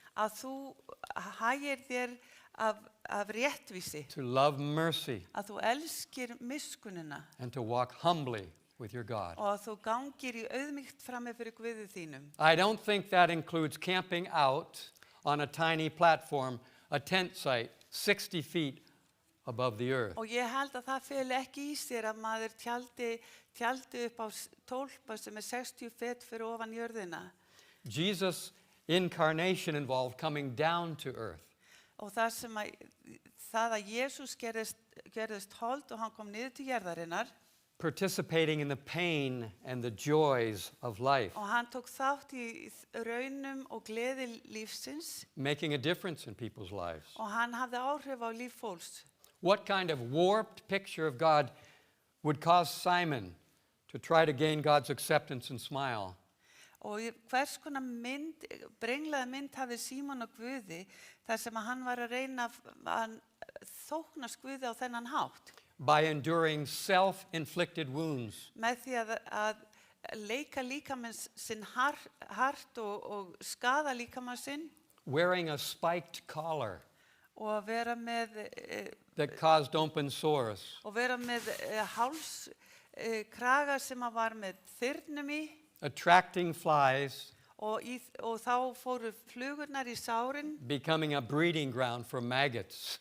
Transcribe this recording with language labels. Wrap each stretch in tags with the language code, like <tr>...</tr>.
<is>Að þú hægir þér af réttvísi,</is> <en>to love mercy,</en> <is>að þú elskir miskunina</is> <en>and to walk humbly with your God.</en> <is>og að þú gangir í auðmýkt frammi fyrir Guði þínum.</is> <en>I don't think that includes camping out on a tiny platform, a tent site, 60 feet above the earth.</en> <is>Og ég held að það feli ekki í sér að maður tjaldi upp á tólpa sem 60 fet fyrir ofan jörðina.</is> <en>Jesus' incarnation involved coming down to earth.</en> <is>Og það að Jesús gerðist hold og hann kom niður til jörðarinnar</is> <en>Participating in the pain and the joys of life,</en> <is>og hann tók þátt í raunum og gleði lífsins</is> <en>making a difference in people's lives.</en> <is>og hann hafði áhrif á líf fólks.</is> <en>What kind of warped picture of God would cause Simon to try to gain God's acceptance and smile?</en> <is>Og hvers konar brenglaða mynd hafði Símon og Guði þar sem að hann var að reyna að þóknast Guði á þennan hátt.</is> <en>By enduring self-inflicted wounds,</en> <is>Með því að leika líkamann sinn hart og skada líkamann sinn</is> <en>wearing a spiked collar</en> <is>og að vera með,</is> <en>that caused open sores,</en> <is>hálskraga sem að var með þyrnum í</is> <en>attracting flies,</en> <is>og þá fóru flugurnar í sárin</is> <en>becoming a breeding ground for maggots.</en>